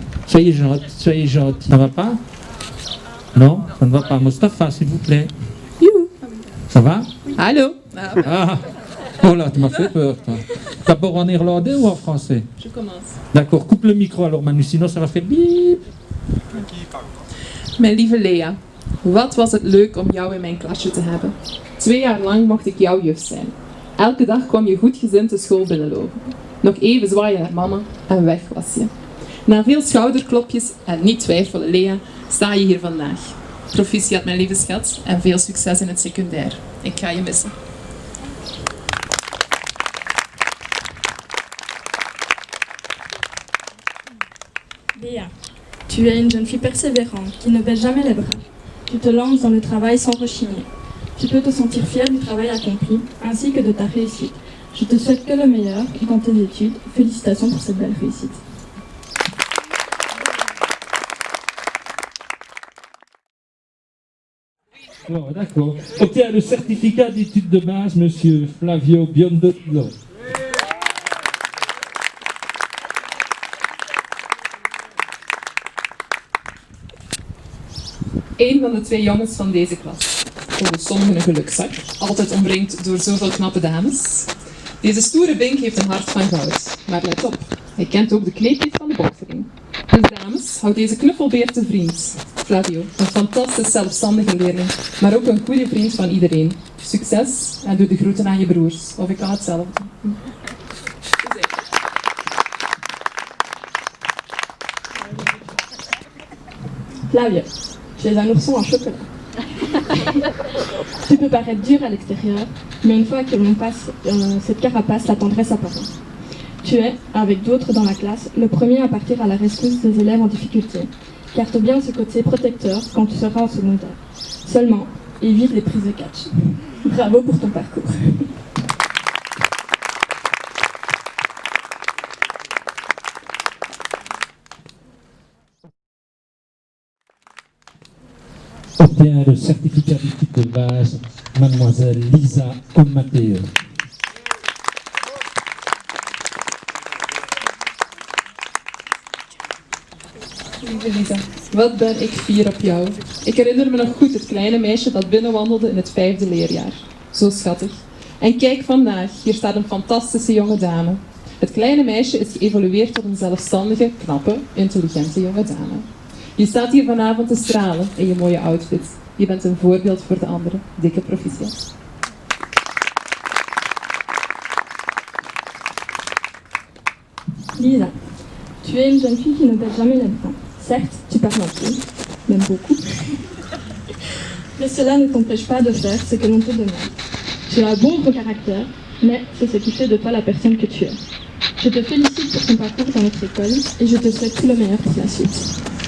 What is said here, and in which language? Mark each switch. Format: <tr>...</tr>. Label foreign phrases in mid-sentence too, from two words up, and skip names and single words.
<fr>Soyez gentil. Ça va pas? Non, ça ne va pas. Mostafa, s'il vous plaît. Youhou. Ça va? Allô? Ah. Oh là, tu m'as fait peur, toi. D'abord en néerlandais ou en français? Je commence. D'accord, coupe le micro alors Manu, sinon ça va faire biep.</fr> <nl>Mijn lieve Lea, wat was het leuk om jou in mijn klasje te hebben. 2 jaar lang mocht ik jouw juf zijn. Elke dag kwam je goed gezind de school binnenlopen. Nog even zwaaien naar mama en weg was je. Na veel schouderklopjes en niet twijfelen Lea, sta je hier vandaag. Proficiat mijn lieve schat en veel succes in het secundair. Ik ga je missen.</nl> <fr>Léa, tu es une jeune fille persévérante qui ne baisse jamais les bras. Tu te lances dans le travail sans rechigner. Tu peux te sentir fière du travail accompli ainsi que de ta réussite. Je te souhaite que le meilleur dans tes études. Félicitations pour cette belle réussite. Oh, d'accord. Obtient le certificat d'études de base, monsieur Flavio Biondolo.</fr> <nl>Een van de 2 jongens van deze klas. Volgens sommigen een gelukzak, altijd omringd door zoveel knappe dames. Deze stoere bink heeft een hart van goud. Maar let op, hij kent ook de kneepjes van de boksering. Dus dames, houd deze knuffelbeer te vriend. Flavio, een fantastisch zelfstandige leerling, maar ook een goede vriend van iedereen. Succes en doe de groeten aan je broers. Of ik kan hetzelfde.</nl> <fr>Flavio, tu es un ourson en chocolat. Tu peux paraître dur à l'extérieur, mais une fois que l'on passe cette carapace, la tendresse apparaît. Tu es, avec d'autres dans la classe, le premier à partir à la rescousse des élèves en difficulté, car tu as bien ce côté protecteur quand tu seras en secondaire. Seulement, évite les prises de catch. Bravo pour ton parcours. Obtient le certificat d'études de base, mademoiselle Lisa Omateo.</fr> <nl>Lieve Lisa, wat ben ik fier op jou. Ik herinner me nog goed het kleine meisje dat binnenwandelde in het 5e leerjaar. Zo schattig. En kijk vandaag, hier staat een fantastische jonge dame. Het kleine meisje is geëvolueerd tot een zelfstandige, knappe, intelligente jonge dame. Je staat hier vanavond te stralen in je mooie outfit. Je bent een voorbeeld voor de anderen. Dikke proficiat.</nl> <fr>Lisa, tu es une jeune fille qui ne baisse jamais les bras. Certes, tu parles un peu, même beaucoup. Mais cela ne t'empêche pas de faire ce que l'on te demande. Tu as un bon gros caractère, mais c'est ce qui fait de toi la personne que tu es. Je te félicite pour ton parcours dans notre école et je te souhaite tout le meilleur pour la suite.</fr>